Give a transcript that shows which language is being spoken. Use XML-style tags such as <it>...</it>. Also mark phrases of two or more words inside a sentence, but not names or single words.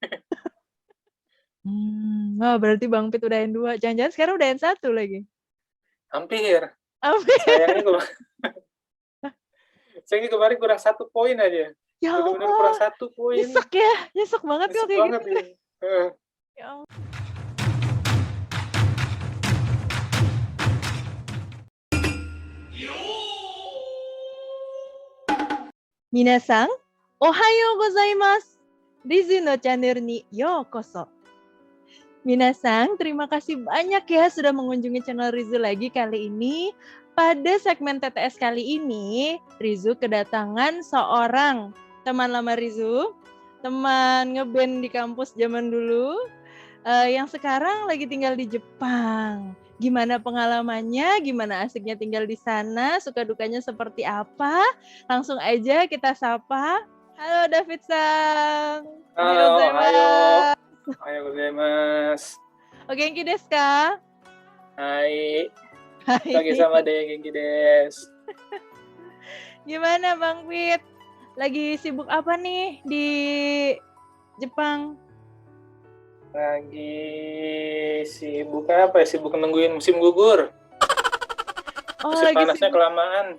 <id>Wah berarti Bang Pit udah N2, jangan-jangan sekarang udah N1 lagi? Hampir. Sayangnya Hampir. sayangnya kemarin kurang 1 poin aja. Ya Bener-bener kurang Allah, 1 poin. nyesek banget kalau Nyesek kayak banget gitu. ya. Heeh. Ya Allah.</id> <ja>みなさん、おはようございます. リズのチャンネルにようこそ.</ja> <id>Minasang, terima kasih banyak ya sudah mengunjungi channel Rizu lagi kali ini. Pada segmen TTS kali ini, Rizu kedatangan seorang teman lama Rizu, teman ngeband di kampus zaman dulu, yang sekarang lagi tinggal di Jepang. Gimana pengalamannya, gimana asiknya tinggal di sana, suka dukanya seperti apa? Langsung aja kita sapa. Halo David-san. Halo,</id> <ja>Ohayou gozaimasu. お元気ですか? Hai. Hai. かげさまで、元気です.</ja> <id>Gimana Bang Fit? Lagi sibuk apa nih di Jepang? Lagi sibuk apa ya? Sibuk nungguin musim gugur. Oh, Musim lagi panasnya sibuk. kelamaan.</id>